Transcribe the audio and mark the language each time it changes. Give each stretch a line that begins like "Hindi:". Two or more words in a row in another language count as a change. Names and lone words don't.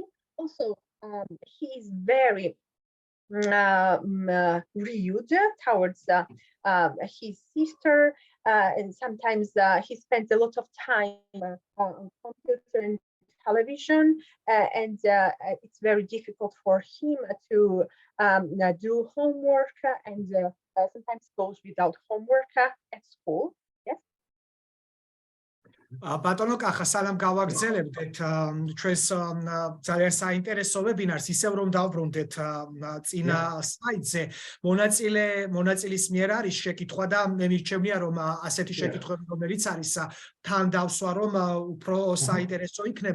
English: Also, he is very rude towards his sister, and sometimes he spends a lot of time on computer and television, and it's very difficult for him to do homework, and sometimes goes without homework at school. Yes.
Georgian: ბატონო კახა, სალამ გავაგრძელებდეთ ჩვენს ძალიან საინტერესო ვებინარს, ისევ რომ დავბრუნდეთ წინა სლაიდზე. მონაწილის მიერ არის შეკითხვა და მე მირჩევნია რომ ასეთი შეკითხვები რომელიც არის თან დავსვა რომ უფრო საინტერესო იქნება.